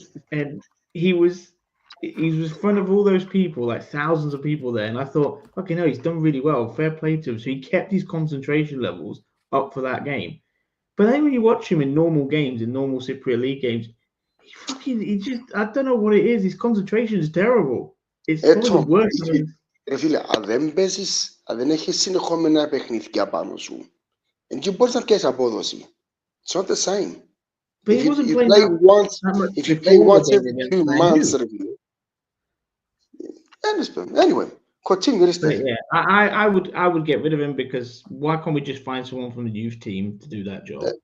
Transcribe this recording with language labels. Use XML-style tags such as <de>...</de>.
<en>And he was in front of all those people, like thousands of people there. And I thought, okay, no, he's done really well. Fair play to him. So he kept his concentration levels up for that game. But then when you watch him in normal games, in normal Cypriot League games, he just, I don't know what it is. His concentration is terrible. It's probably the worst.</en> <el>Φίλε, αν δεν έχεις συνεχόμενα παιχνίδια πάνω σου, δεν μπορείς να πιάσεις απόδοση.</el> <en>It's not the same. But he wasn't playing if you play once every 2 months, anyway, continue. Yeah, I would get rid of him, because why can't we just find someone from the youth team to do that job?</en>